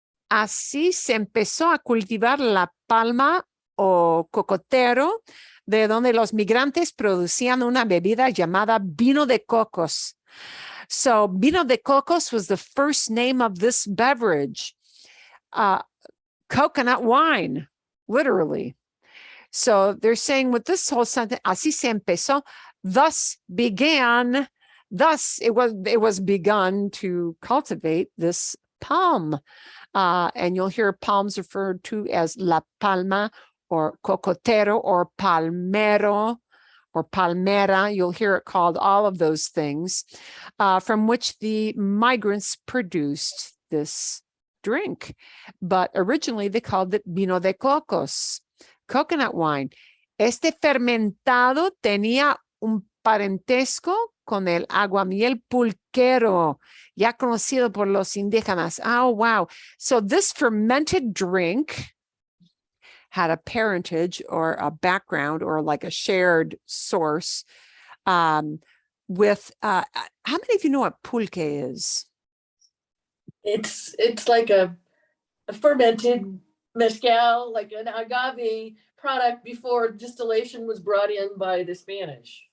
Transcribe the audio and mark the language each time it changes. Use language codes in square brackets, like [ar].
[es] Así se empezó a cultivar la palma o cocotero, de donde los migrantes producían una bebida llamada vino de cocos. [en] So vino de cocos was the first name of this beverage. Coconut wine, literally. So they're saying with this whole sentence, [es] así se empezó, [en] thus began, thus it was begun to cultivate this palm. And you'll hear palms referred to as la palma or cocotero or palmero or palmera. You'll hear it called all of those things, from which the migrants produced this drink. But originally they called it vino de cocos, coconut wine. [es] Este fermentado tenía un parentesco con el aguamiel pulquero, ya conocido por los indígenas. [en] Oh, wow. So this fermented drink had a parentage or a background or like a shared source with, how many of you know what pulque is? It's like a fermented mezcal, like an agave product before distillation was brought in by the Spanish.